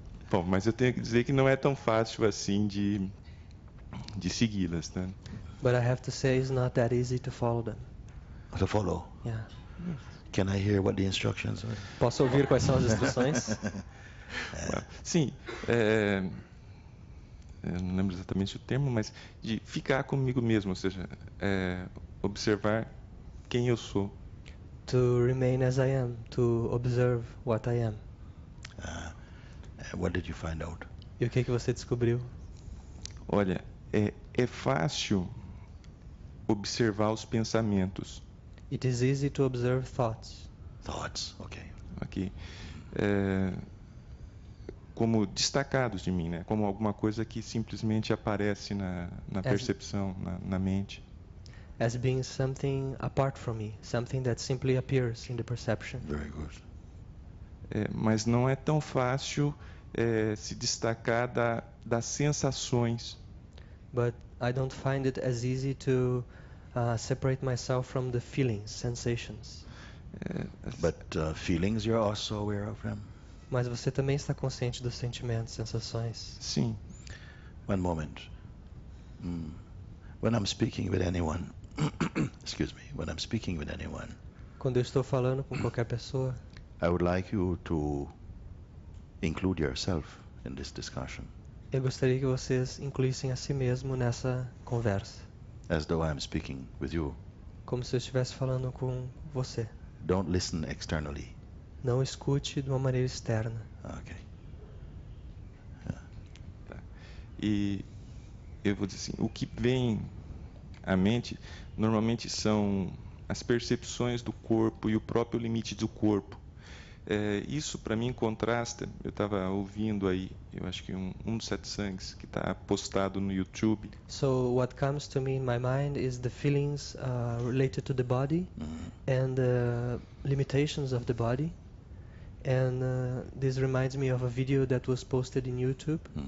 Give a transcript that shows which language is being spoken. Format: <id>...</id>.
<pt>Bom, mas eu tenho que dizer que não é tão fácil assim de segui-las, né?</pt> <en>But I have to say it's not that easy to follow them. To follow. Yeah. Can I hear what the instructions are?</en> <pt>Posso ouvir quais são as instruções? Sim, eu não lembro exatamente o termo, mas de ficar comigo mesmo, ou seja, observar quem eu sou.</pt> <en>To remain as I am, to observe what I am. What did you find out?</en> <pt>E o que você descobriu? Olha, é fácil observar os pensamentos.</pt> <en>It is easy to observe thoughts. Thoughts, okay.</en> <pt>Aqui, como destacados de mim, né? Como alguma coisa que simplesmente aparece na percepção, na mente.</pt> <en>As being something apart from me, something that simply appears in the perception. Very good.</en> <pt>Mas não é tão fácil se destacar das sensações.</pt> <en>But I don't find it as easy to separate myself from the feelings, sensations. But feelings, you're also aware of them?</en> <pt>Mas você também está consciente dos sentimentos, sensações. Sim.</pt> <en>One moment. When I'm speaking with anyone, excuse me, when I'm speaking with anyone,</en> <pt>Quando eu estou falando com qualquer pessoa,</pt> <en>I would like you to include yourself in this discussion,</en> <pt>eu gostaria que vocês incluíssem a si mesmo nessa conversa,</pt> <en>as though I'm speaking with you.</en> <pt>como se eu estivesse falando com você.</pt> <en>Don't listen externally.</en> <pt>Não escute de uma maneira externa.</pt> <en>Okay.</en> <pt>Tá? E eu vou dizer assim, o que vem à mente normalmente são as percepções do corpo e o próprio limite do corpo. Isso para mim contrasta. Eu estava ouvindo aí, eu acho que um dos satsangs que está postado no YouTube.</pt> <en>So what comes to me in my mind is the feelings related to the body and the limitations of the body. And this reminds me of a video that was posted in YouTube.</en>